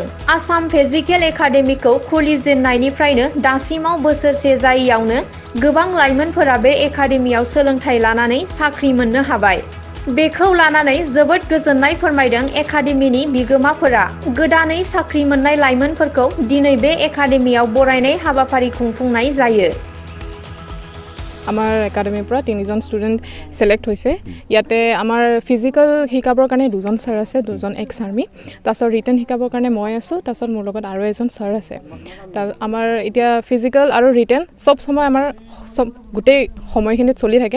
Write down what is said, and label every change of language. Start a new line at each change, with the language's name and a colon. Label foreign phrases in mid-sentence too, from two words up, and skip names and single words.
Bodo: आसाम फिजिकेल एकाडेमीखौ खुलिजेननायनिफ्रायनो दासिमाव बोसोरसे जायैयावनो गोबां लाइमोनफोरा बे एकाडेमीआव सोलोंथाइ लानानै साख्रि मोननो हाबाय। बेखौ लानानै जोबोद गोजोननाय फोरमायदों एकाडेमीनि बिगोमाफोरा। गोदानै साख्रि मोननाय लाइमोनफोरखौ दिनै बे एकाडेमीआव बरायनाय हाबाफारि खुंफुंनाय जायो।
Assamese: আমাৰ একাডেমিৰ পৰা 3জন
English: student select
Assamese: হৈছে। ইয়াতে আমাৰ ফিজিকেল শিকাবৰ কাৰণে 2জন ছাৰ আছে, 2জন
English: ex army.
Assamese: তাৰপিছত ৰিটেন শিকাবৰ কাৰণে মই আছোঁ, তাৰপিছত মোৰ লগত আৰু এজন ছাৰ আছে। আমাৰ এতিয়া ফিজিকেল আৰু ৰিটেন চব সময় আমাৰ গোটেই সময়খিনিত চলি থাকে।